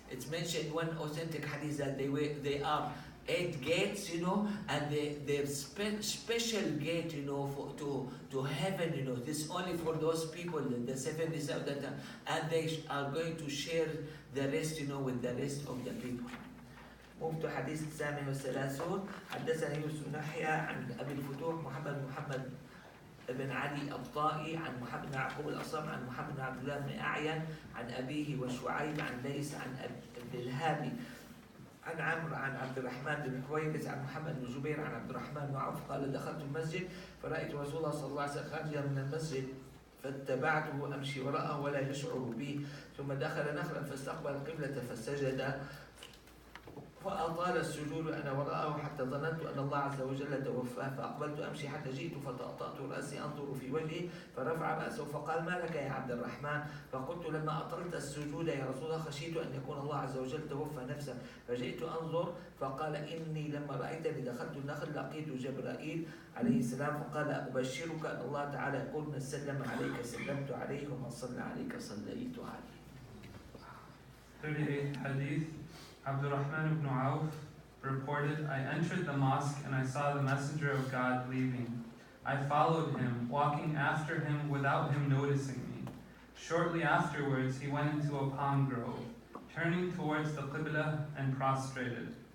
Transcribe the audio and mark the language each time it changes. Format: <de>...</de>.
<en>It's mentioned one authentic hadith that they are 8 gates, and their special gate, to heaven, this only for those people, the 77, and they are going to share the rest, with the rest of the people. Move to Hadith</en> <ar>الثامن والثلاثون. حدثنا يوسف بن يحيى عن أبي الفتوح محمد بن علي الطائي عن محمد بن يعقوب الأصم عن محمد بن عبد الله بن أعين عن أبيه وشعيب عن ليس عن ابن الهادي عن عمرو عن عبد الرحمن بن حويرث عن محمد بن جبير عن عبد الرحمن بن عوف قال: دخلت المسجد فرأيت رسول الله صلى الله عليه وسلم خارجا من المسجد فاتبعته أمشي وراءه ولا يشعر بي، ثم دخل نخلا فاستقبل القبلة فسجد فأطال السجود أنا وراءه حتى ظننت أن الله عز وجل توفاه، فأقبلت أمشي حتى جئت فطأطأت رأسي أنظر في وجهه فرفع رأسه فقال: ما لك يا عبد الرحمن؟ فقلت: لما أطلت السجود يا رسول الله خشيت أن يكون الله عز وجل توفى نفسه، فجئت أنظر فقال: إني لما رأيتني دخلت النخل لقيت جبرائيل عليه السلام فقال: أبشرك أن الله تعالى يقول: من سلم عليك سلمت عليه ومن صلى عليك صليت عليه.</ar> <en>38 Hadith. Abdurrahman ibn Auf reported, I entered the mosque and I saw the Messenger of God leaving. I followed him, walking after him without him noticing me. Shortly afterwards, he went into a palm grove, turning towards the Qibla and prostrated.</en>